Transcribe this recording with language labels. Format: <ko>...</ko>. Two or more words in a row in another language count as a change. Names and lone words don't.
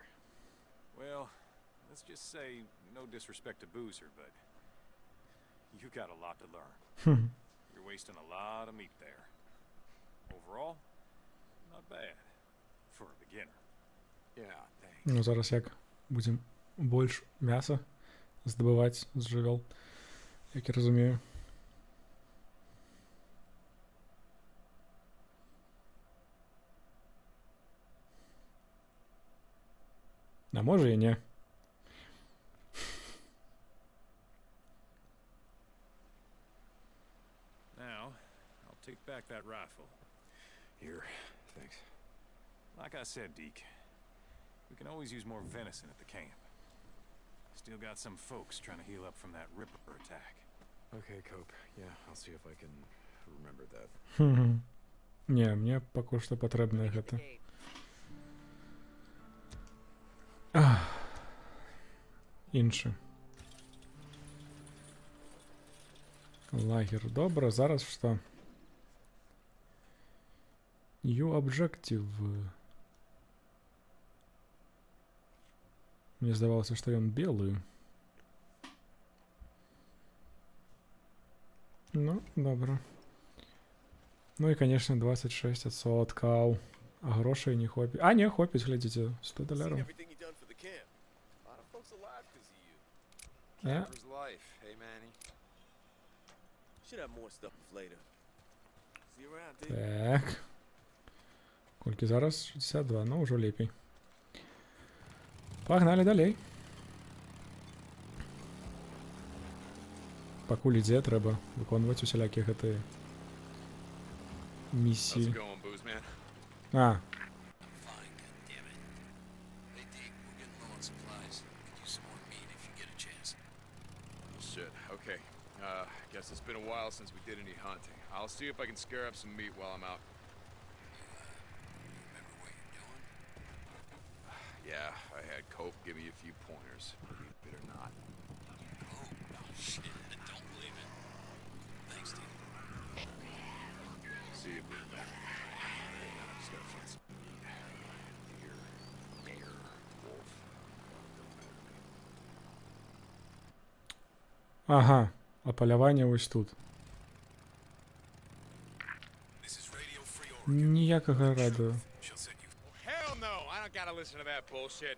<en>Well, let's just say, no disrespect to Boozer, but you got a lot to learn. You're wasting a lot of meat there. Overall, not bad. For a beginner. Yeah, thanks.</en> <be>Ну, зараз як будем больш мяса здабываць з жывёл, як я разумею. А можа і не.</be> <en>Now, I'll take back that rifle. Here, thanks. Like I said, Deke, we can always use more venison at the camp. Still got some folks trying to heal up from that Ripper attack. Okay, Cope. Yeah, I'll see if I can remember that.</en> <be>Не, мне пакуль што патрэбна гэта. Іншы. Лагер, добра, зараз што?</be> <en>New objective.</en> <be>Мне здавалася, што ён белы. Ну, добра. Ну і, конечно, 26%. А грошай не хопіць. А, не, хопіць, глядзіце, $100.</be> <en>Camper's life, hey, Manny? Should have more stuff later. See you around, dude.</en> <be>Так. Колькі зараз? 62, ну ўжо лепей. Пагналі далей. Пакуль ідзе, трэба выконваць усялякія гэтыя</be> <en>How's</en> <be>місіі.</be> <en>it going, Booze Man? А, Fine, goddammit. Hey, Deke, we're getting low on supplies. Could use some more meat if you get a chance. Well, shit. Okay. Guess it's been a while since we did any hunting. I'll see if I can scare up some meat while I'm out. Remember what you're doing? Yeah, I had Cope give me a few pointers, believe it or not. Oh, shit, I don't believe it. Thanks, Deke. See you, Booze Man. Just gotta find some meat. Deer, wolf.</en> <be>ага, а паляванне вось тут.</be> <en>This is Radio Free Oregon.</en> <be>Ніякага радыё.</be> <en>She'll set you. Hell no! I don't gotta listen to that bullshit.</en>